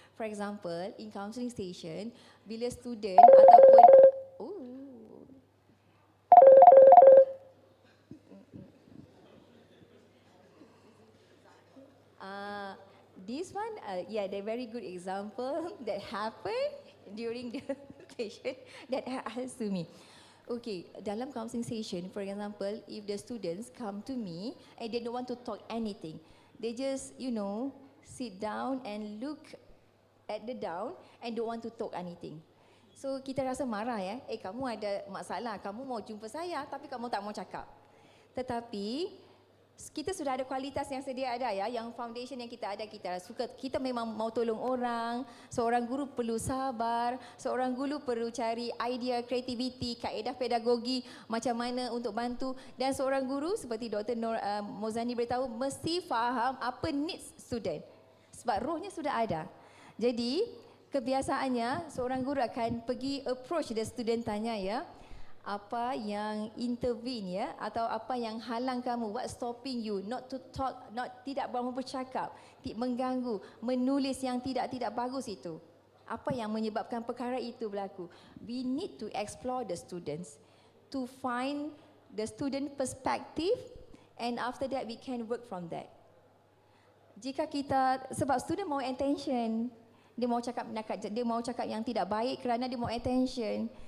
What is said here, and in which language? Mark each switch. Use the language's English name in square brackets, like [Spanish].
[English] For example, in counselling station, [Malay] bila student ataupun [English] this one, yeah, the very good example that happened during the session that asked to me. Okay, dalam counselling session, for example, if the students come to me and they don't want to talk anything, they just, sit down and look at the down and don't want to talk anything. [Malay] So kita rasa marah ya, kamu ada masalah, kamu mau jumpa saya tapi kamu tak mau cakap. Tetapi kita sudah ada kualitas yang sedia ada ya, yang foundation yang kita ada, kita memang mau tolong orang. Seorang guru perlu sabar, seorang guru perlu cari idea, kreativiti, kaedah pedagogi macam mana untuk bantu, dan seorang guru seperti Dr. Mozani beritahu mesti faham apa needs student sebab rohnya sudah ada. Jadi kebiasaannya seorang guru akan pergi [English] approach the student, [Malay] tanya ya, apa yang intervene ya, atau apa yang halang kamu, [English] what stopping you not to talk, [Malay] tidak mahu bercakap, mengganggu, menulis yang tidak bagus itu. Apa yang menyebabkan perkara itu berlaku? [English] We need to explore the students to find the student perspective, and after that we can work from that. [Malay] Jika kita, sebab student mau attention, dia mau cakap yang tidak baik kerana dia mau attention.